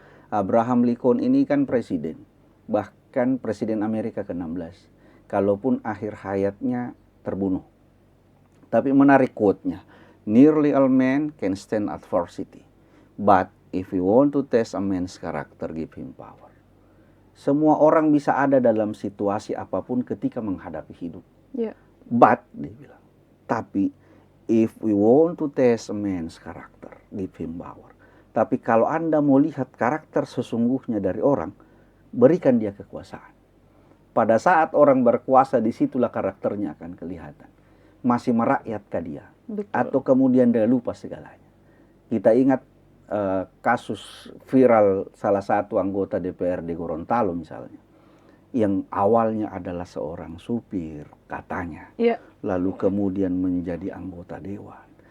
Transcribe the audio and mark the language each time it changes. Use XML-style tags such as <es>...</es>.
<id>Abraham Lincoln ini kan presiden, bahkan presiden Amerika ke-16, kalaupun akhir hayatnya terbunuh. Tapi menarik quote-nya,</id> <en>nearly all men can stand adversity, but if we want to test a man's character, give him power.</en> <id>Semua orang bisa ada dalam situasi apapun ketika menghadapi hidup.</id> <en>But,</en> <id>dia bilang, tapi</id> <en>if we want to test a man's character, give him power.</en> <id>Tapi kalau Anda mau lihat karakter sesungguhnya dari orang, berikan dia kekuasaan. Pada saat orang berkuasa, disitulah karakternya akan kelihatan. Masih merakyatkah dia? Betul. Atau kemudian dia lupa segalanya. Kita ingat kasus viral salah satu anggota DPRD Gorontalo misalnya, yang awalnya adalah seorang supir katanya, lalu kemudian menjadi anggota dewan.</id>